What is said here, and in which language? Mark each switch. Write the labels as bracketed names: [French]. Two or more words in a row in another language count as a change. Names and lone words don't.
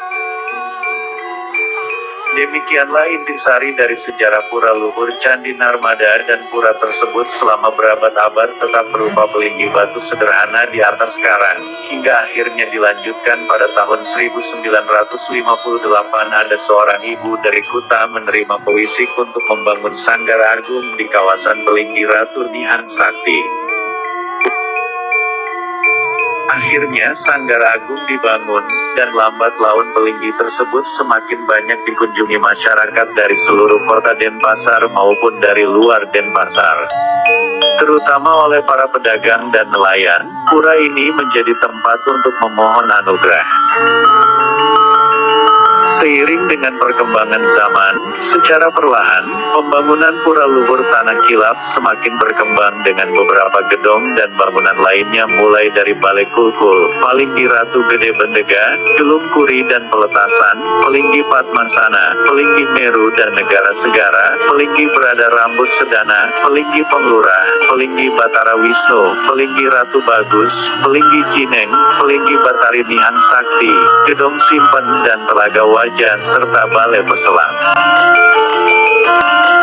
[Indonesian] Demikianlah intisari dari sejarah Pura Luhur Candi Narmada, dan pura tersebut selama berabad-abad tetap berupa palinggi batu sederhana di atas karang, hingga akhirnya dilanjutkan pada tahun 1958 ada seorang ibu dari Kuta menerima pewisik untuk membangun sanggar agung di kawasan palinggi Ratu Nihang Sakti. Akhirnya Sanggar Agung dibangun, dan lambat laun palinggi tersebut semakin banyak dikunjungi masyarakat dari seluruh kota Denpasar maupun dari luar Denpasar. Terutama oleh para pedagang dan nelayan, pura ini menjadi tempat untuk memohon anugerah. Seiring dengan perkembangan zaman, secara perlahan, pembangunan Pura Luhur Tanah Kilap semakin berkembang dengan beberapa gedung dan bangunan lainnya mulai dari Balai Kulkul, Palinggi Ratu Gede Bendega, Gelung Kuri dan Peletasan, Palinggi Padmasana, Palinggi Meru dan Negara Segara, Palinggi Berada Rambut Sedana, Palinggi Penglurah, Palinggi Batara Wisnu, Palinggi Ratu Bagus, Palinggi Cineng, Palinggi Batari Nihang Sakti, Gedong Simpen dan Telaga Wajah serta Balai Peselang.